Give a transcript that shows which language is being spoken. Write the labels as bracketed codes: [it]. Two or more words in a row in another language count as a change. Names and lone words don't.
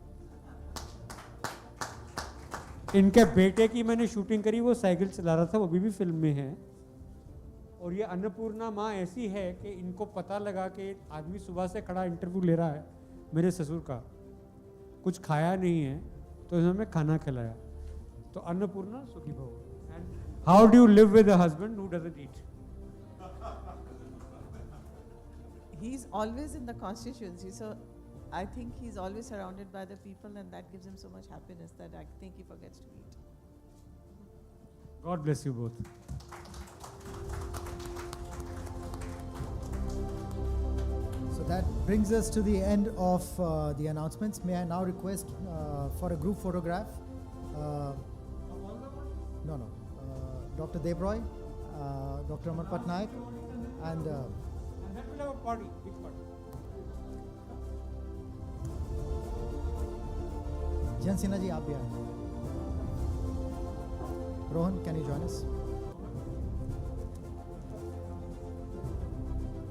[hi] इनके बेटे की मैंने शूटिंग करी, वो साइकिल चला रहा था, वो अभी भी फिल्म में है। और ये अन्नपूर्णा माँ ऐसी है कि इनको पता लगा कि आदमी सुबह से खड़ा इंटरव्यू ले रहा है, मेरे ससुर का कुछ खाया नहीं है, तो इन्होंने खाना खिलाया। तो अन्नपूर्णा सुखी भव। [en] And how do you live with a husband who doesn't eat? He's always in the constituency, so I think he's always surrounded by the people, and that gives him so much happiness that I think he forgets to eat. God bless you both. So that brings us to the end of the announcements. May I now request for a group photograph? No. Dr. Debroy, Dr. Amar Patnaik, and then we'll have a party, big party. [hi] Jan Sinha ji, आप भी आए. [en] Rohan, can you join us?